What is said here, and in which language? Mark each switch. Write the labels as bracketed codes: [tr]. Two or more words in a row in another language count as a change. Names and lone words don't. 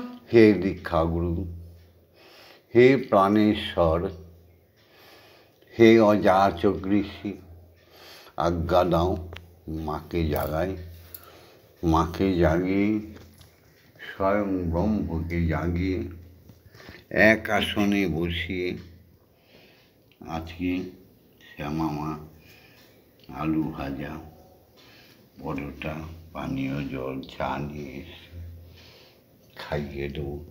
[bn] হে দীক্ষা গুরু, হে প্রাণেশ্বর, হে অযাচক ঋষি, আজ্ঞা দাও মাকে জাগায়ে, মাকে জাগিয়ে, স্বয়ং ব্রহ্ম কে জাগিয়ে, এক আসনে বসিয়ে আজ কে শ্যামা মা আলু ভাজা পরোটা পানীয় জল চা নিয়ে খাইয়ে দো।